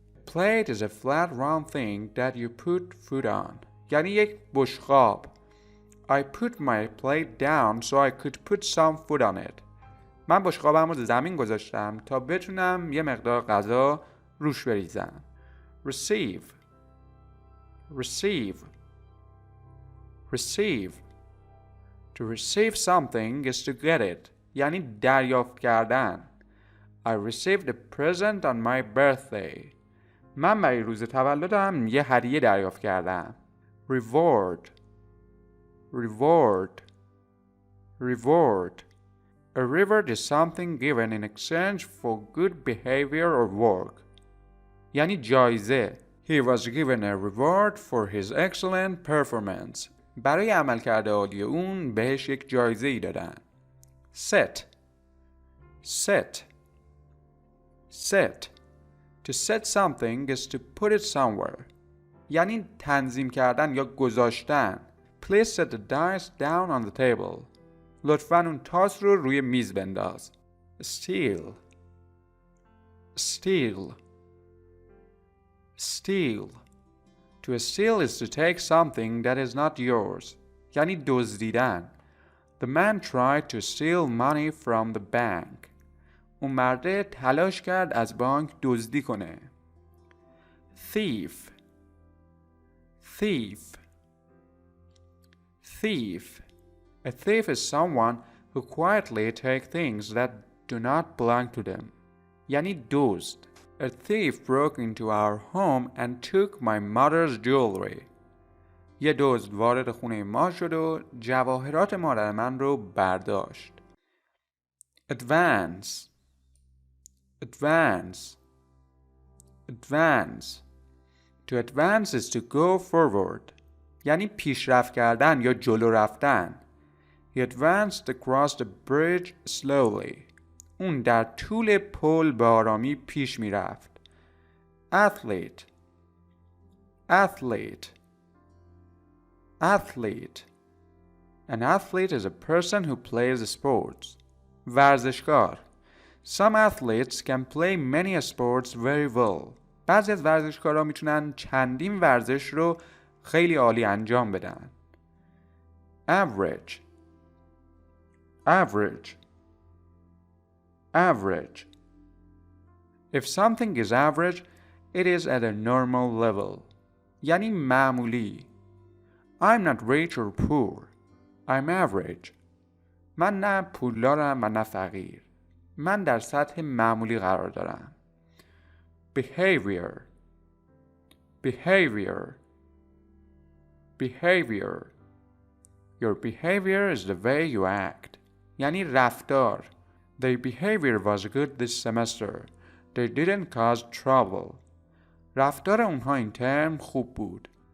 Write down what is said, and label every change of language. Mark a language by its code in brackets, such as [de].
[en] Plate is a flat round thing that you put food on. [fa] یعنی یک بشقاب. [en] I put my plate down so I could put some food on it. [fa] من بشقابم رو زمین گذاشتم تا بتونم یه مقدار غذا روش بریزم. [en] Receive. Receive. Receive. To receive something is to get it. [fa] یعنی دریافت کردن. [en] I received a present on my birthday. [fa] من برای روز تولدم یه هدیه دریافت کردم. [en] Reward. Reward. Reward. A reward is something given in exchange for good behavior or work. [fa] یعنی جایزه. [en] He was given a reward for his excellent performance. [fa] برای عملکرد عالی اون بهش یک جایزه ای دادن. [en] Set. Set. Set. To set something is to put it somewhere. [fa] یعنی تنظیم کردن یا گذاشتن. [en] Please set the dice down on the table. [fa] لطفاً اون تاس رو روی میز بنداز. [en] Steal. Steal. Steal. To steal is to take something that is not yours. [fa] یعنی دزدیدن. [en] The man tried to steal money from the bank. [fa] اون مرده تلاش کرد از بانک دزدی کنه. [en] Thief. Thief. Thief. A thief is someone who quietly takes things that do not belong to them. [fa] یعنی دزد. [en] A thief broke into our home and took my mother's jewelry. [fa] یه دزد وارد خونه ما شد و جواهرات مادر من رو برداشت. [en] Advance. Advance. Advance. To advance is to go forward. [fa] یعنی پیشرفت کردن یا جلو رفتن. [en] He advanced across the bridge slowly. [fa] اون در طول پل به آرامی پیش می رفت. [en] Athlete. Athlete. Athlete. An athlete is a person who plays sports. [fa] ورزشکار. [en] Some athletes can play many sports very well. [fa] بعضی از ورزشکارا میتونن چندین ورزش رو خیلی عالی انجام بدن. [en] Average. Average. Average. If something is average, it is at a normal level. [fa] یعنی معمولی. [en] I'm not rich or poor. I'm average. [fa] من نه پولدارم و نه فقیر. من در سطح معمولی قرار دارم. [en] Behavior. Behavior. Behavior. Your behavior is the way you act. [fa] یعنی رفتار. [en] Their behavior was good this semester. They didn't cause trouble. [fa] رفتار اونها این ترم خوب بود.